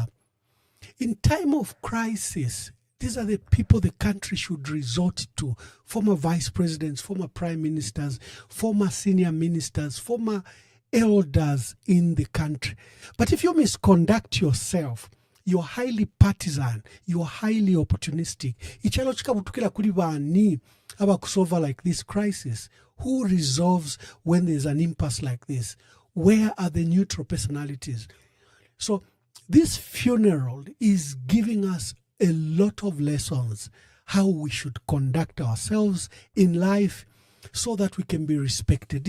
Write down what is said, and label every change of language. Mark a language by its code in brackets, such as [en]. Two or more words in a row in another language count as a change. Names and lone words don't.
[en] In time of crisis, these are the people the country should resort to. Former vice presidents, former prime ministers, former senior ministers, former elders in the country. But if you misconduct yourself, you're highly partisan, you're highly opportunistic. [bem] Ichalo chikabutukila kuli bani aba kusolve [en] like this crisis. Who resolves when there's an impasse like this? Where are the neutral personalities? So this funeral is giving us a lot of lessons how we should conduct ourselves in life so that we can be respected.